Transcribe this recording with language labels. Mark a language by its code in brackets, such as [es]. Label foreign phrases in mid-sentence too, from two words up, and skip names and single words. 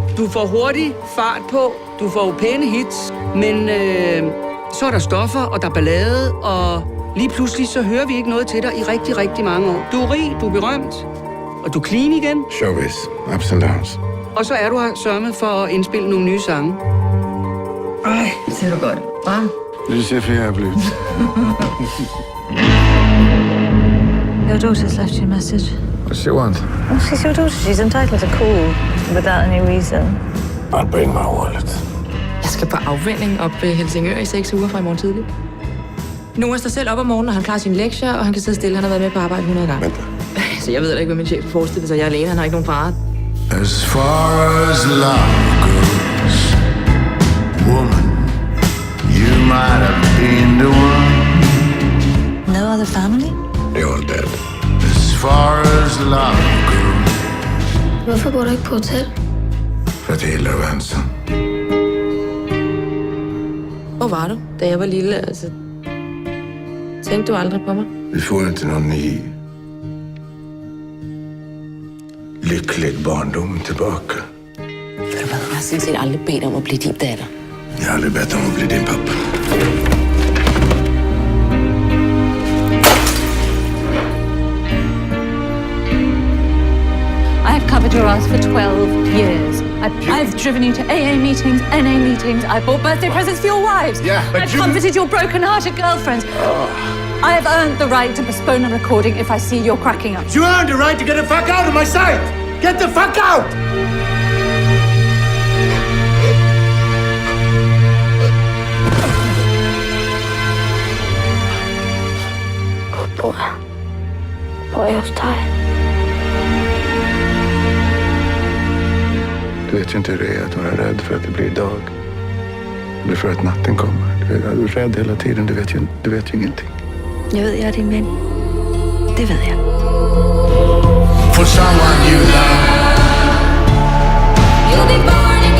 [da] Du får hurtig fart på, du får pæne hits, men så er der stoffer, og der er ballade, og lige pludselig så hører vi ikke noget til dig i rigtig, rigtig mange år. Du er rig, du er berømt, og du er clean igen. [en] Showbiz, ups and downs. [da] Og så er du her sørget for at indspille nogle nye sange. Ej, ser du godt. Hva? Du ser for jævligt ud. [en] Your daughter's left you a message. What does she want? Well, she's your daughter. She's entitled to call without any reason. I'll bring my wallet. [da] Jeg skal på afvinding op ved Helsingør i 6 uger fra i morgen tidlig. Noah står selv op om morgenen, og han klarer sine lektier, og han kan sidde stille. Han har været med på arbejde 100 gange. Vent. Så jeg ved ikke, hvad min chef forestiller sig. Jeg er alene, han har ikke nogen far. [en] As far as love goes, woman, you might have been the one. No other family? They're all dead. As far as love goes. [da] Hvorfor bor du ikke på hotel? [sv] For at hela vänsen. [da] Hvor var du, da jeg var lille? Altså, tænkte du aldrig på mig? [sv] Vi får inte någon ny lycklig barndom tillbaka. [da] Ved du hvad, jeg har sådan set aldrig bedt om at blive din datter. [sv] Jag har aldrig bett om att bli din pappa. [en] I've covered your ass for 12 years. I've driven you to AA meetings, NA meetings. I bought birthday presents for your wives. Yeah, but I've comforted your broken-hearted girlfriends. I have earned the right to postpone a recording if I see you're cracking up. You earned the right to get the fuck out of my sight! Get the fuck out! [sv] Bor jag hos dig? Du vet ju inte hur det är att vara rädd för att det blir dag. Eller för att natten kommer. Du är rädd hela tiden, du vet ju ingenting. [da] Jeg ved, jeg er din ven. Det ved jeg. [en] For someone you love. You'll be born.